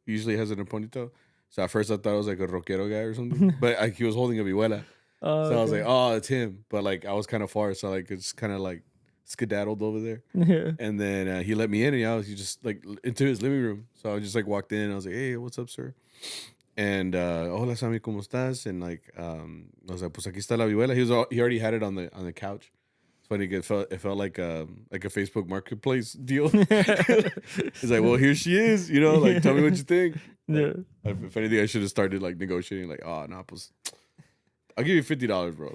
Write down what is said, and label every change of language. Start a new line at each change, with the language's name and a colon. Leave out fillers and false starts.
English: He usually has it in a ponytail. So at first I thought it was like a rockero guy or something, but he was holding a vihuela. So I was like, "Oh, it's him." But like I was kind of far, so like it's kind of like skedaddled over there. Yeah. And then he let me in, and he just like into his living room. So I just like walked in. And I was like, "Hey, what's up, sir?"
Spanish: And hola Sammy, ¿cómo estás?
English: And like I was like, pues aquí está la vihuela. He already had it on the couch. It's funny, it felt like a Facebook Marketplace deal. He's like, well, here she is, like tell me what you think. Yeah. Like, if anything, I should have started like negotiating, like, oh no, pues I'll give you $50, bro.